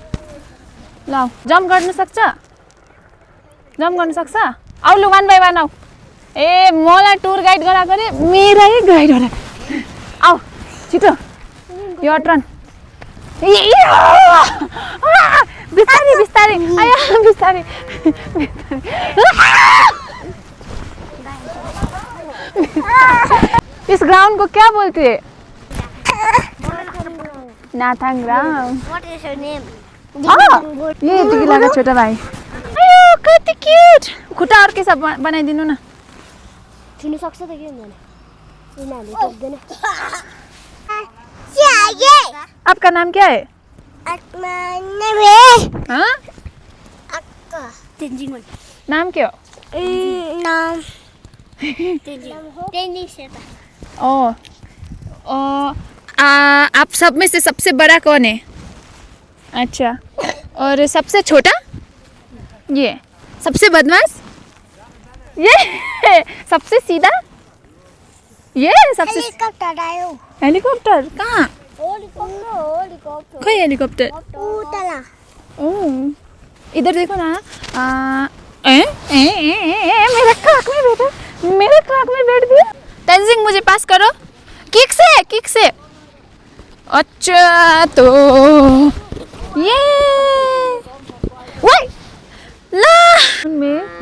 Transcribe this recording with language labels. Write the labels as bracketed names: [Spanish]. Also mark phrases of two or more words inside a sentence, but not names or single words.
[Nepali] ल जम्प गर्नु सक्छ? आउ लु, [English] 1 by 1 [Nepali] आऊ। ए मलाई [English] tour guide [Nepali] गराएको रे, मेरै गाइड होला। आऊ छिटो, यो टर्न। बिस्तारै आया, बिस्तारै। [Hindi] इस ग्राउंड को क्या बोलते हैं? नाथाङ राम। [English] What is your name? [Hindi] ये टिकिला का छोटा भाइ। [Nepali] अयो कति क्यूट। खुट्टा और के सब बनाइदिनु न। छुनु सक्छ त के हुँदैन यिनीहरूले सक्दैन [Hindi] आपका नाम क्या है? हाँ? तेन्जिङ नाम क्या हो? नाम तेन्जिङ शेर्पा ओ, आप सब में से सबसे बड़ा कौन है? अच्छा, और सबसे छोटा? ये सबसे बदमाश? ये सबसे सीधा? ये सबसे [Nepali] हेलिकप्टर आयो हेलीकॉप्टर कहाँ? हेलिकप्टर खोई हेलीकॉप्टर उतला [Hindi] इधर देखो ना। मेरा ट्रक में बैठा, मेरे ट्रक में बैठ गया। तेंजिंग मुझे पास करो, किक से। अच्छा तो ये ला में